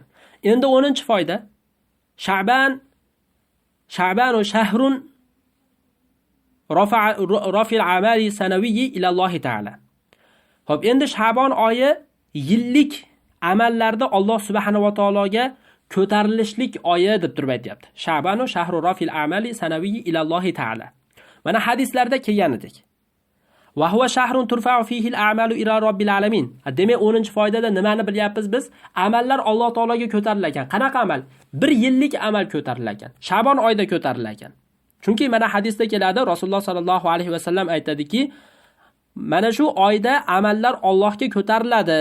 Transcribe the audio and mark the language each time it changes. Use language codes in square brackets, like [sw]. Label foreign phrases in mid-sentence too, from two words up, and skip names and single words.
[uz] Endi 10-foyda [ar] شعبان شهر رفع العمل السنوي إلى الله تعالى. [uz] Xo'p, endi Sha'bon oyi yillik amallarda Alloh subhanahu va taologa ko'tarilishlik oyi deb turib aytayapti. [ar] شعبان شهر رفع العمل السنوي إلى الله تعالى. [uz] Mana hadislarda kelganidek. [ar] وهو شهر ترفع فيه الأعمال إلى رب العالمين. [uz] Demak, 10-foydada nimani bilyapmiz biz? Amallar Alloh taologa ko'tarilar ekan. Qanaqa amal? Bir yillik amal ko'tarilar ekan. Sha'bon oyida ko'tarilar ekan. Chunki mana hadisda keladi, Rasululloh [ar] صلى الله عليه وسلم [uz] aytadiki, mana shu oyda amallar Allohga ko'tariladi.